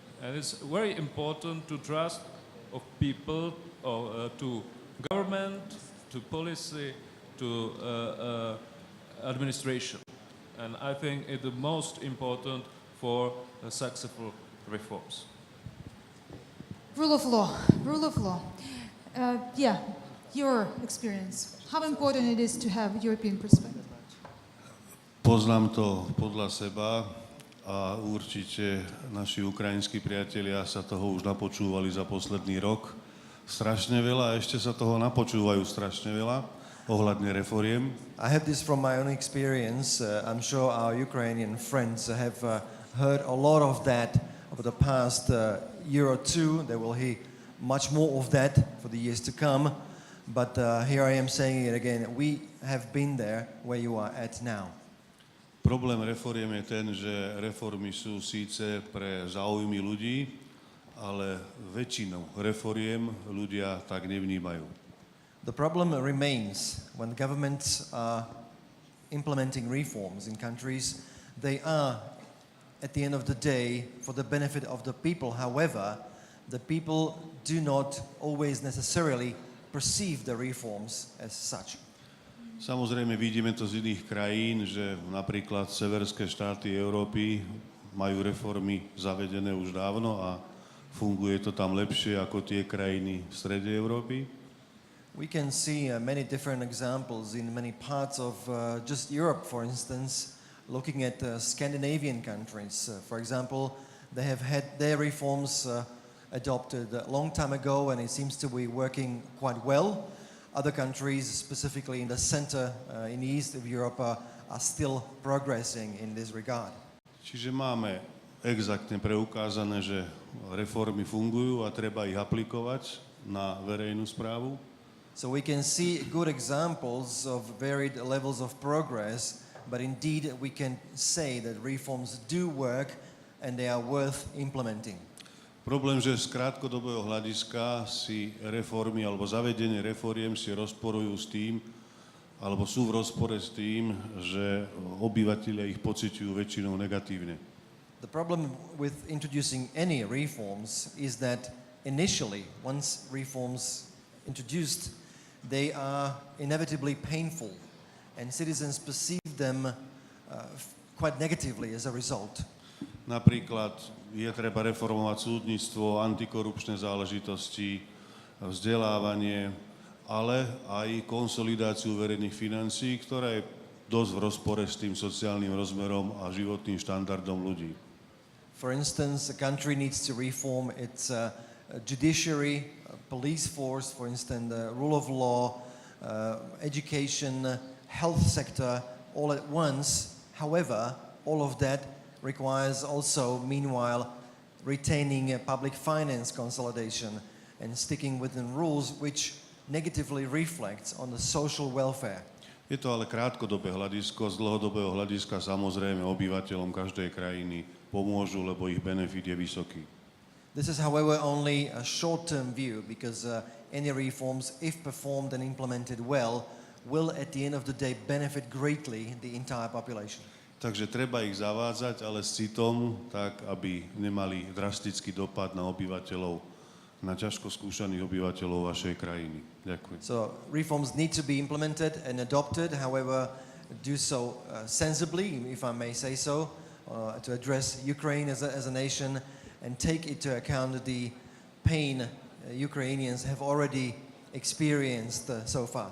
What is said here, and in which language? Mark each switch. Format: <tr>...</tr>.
<en>And it's very important to trust of people, to government, to policy, to administration. And I think it's the most important for successful reforms. Rule of law. Yeah, your experience. How important it is to have European perspective?</en> <sk>Poznám to podľa seba a určite naši ukrajinskí priatelia sa toho už napočúvali za posledný rok strašne veľa a ešte sa toho napočúvajú strašne veľa ohľadne reforiem.</sk> <en>I have this from my own experience. I'm sure our Ukrainian friends have heard a lot of that over the past year or two. They will hear much more of that for the years to come. But here I am saying it again. We have been there where you are at now.</en> <sk>Problém reforiem je ten, že reformy sú síce pre záujmy ľudí, ale väčšinu reforiem ľudia tak nevnímajú.</sk> <en>The problem remains when governments are implementing reforms in countries. They are, at the end of the day, for the benefit of the people. However, the people do not always necessarily perceive the reforms as such.</en> <sk>Samozrejme, vidíme to z iných krajín, že napríklad severské štáty Európy majú reformy zavedené už dávno a funguje to tam lepšie ako tie krajiny v strede Európy.</sk> <en>We can see many different examples in many parts of just Europe, for instance, looking at Scandinavian countries. For example, they have had their reforms adopted a long time ago, and it seems to be working quite well. Other countries, specifically in the center, in the east of Europe, are still progressing in this regard.</en> <sk>Čiže máme exaktne preukázané, že reformy fungujú a treba ich aplikovať na verejnú správu.</sk> <en>So we can see good examples of varied levels of progress, but indeed we can say that reforms do work and they are worth implementing.</en> <sk>Problém, že z krátkodobého hľadiska si reformy alebo zavedenie reforiem si rozporujú s tým, alebo sú v rozpore s tým, že obyvatelia ich pociťujú väčšinou negatívne.</sk> <en>The problem with introducing any reforms is that initially, once reforms introduced, they are inevitably painful and citizens perceive them quite negatively as a result.</en> <sk>Napríklad je treba reformovať súdnictvo, antikorupčné záležitosti, vzdelávanie, ale aj konsolidáciu verejných financií, ktorá je dosť v rozpore s tým sociálnym rozmerom a životným štandardom ľudí.</sk> <en>For instance, a country needs to reform its judiciary, police force, for instance, the rule of law, education, health sector, all at once. However, all of that requires also, meanwhile, retaining a public finance consolidation and sticking within rules which negatively reflects on the social welfare.</en> <sk>Je to ale krátkodobé hľadisko, z dlhodobého hľadiska samozrejme obyvateľom každej krajiny pomôžu, lebo ich benefit je vysoký.</sk> <en>This is, however, only a short-term view because any reforms, if performed and implemented well, will at the end of the day benefit greatly the entire population.</en> <sk>Takže treba ich zavádzať, ale s citom, tak aby nemali drastický dopad na obyvateľov, na ťažko skúšaných obyvateľov vašej krajiny. Ďakujem.</sk> <en>So reforms need to be implemented and adopted, however, do so sensibly, if I may say so, to address Ukraine as a nation and take into account the pain Ukrainians have already experienced so far.</en>